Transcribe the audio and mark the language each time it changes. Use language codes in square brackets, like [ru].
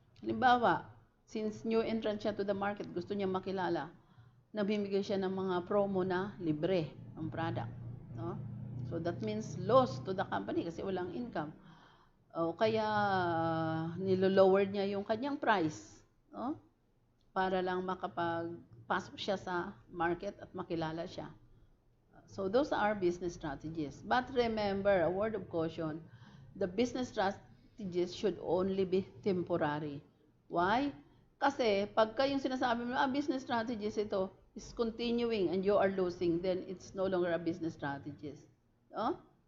[tl] Halimbawa, since new entrant siya to the market, gusto niya makilala, nabibigay siya ng mga promo na libre ang product. No? [en] So that means loss to the company [tl] kasi walang [en] income. [tl] O kaya nilo-lower niya yung kanyang price. No? Para lang makapagpasok siya sa market at makilala siya. [en] So those are business strategies. But remember, a word of caution, the business strategies should only be temporary. Why? [tl] Kasi pagka yung sinasabi mo, [en] business strategies ito is continuing and you are losing, then it's no longer a business strategies. No?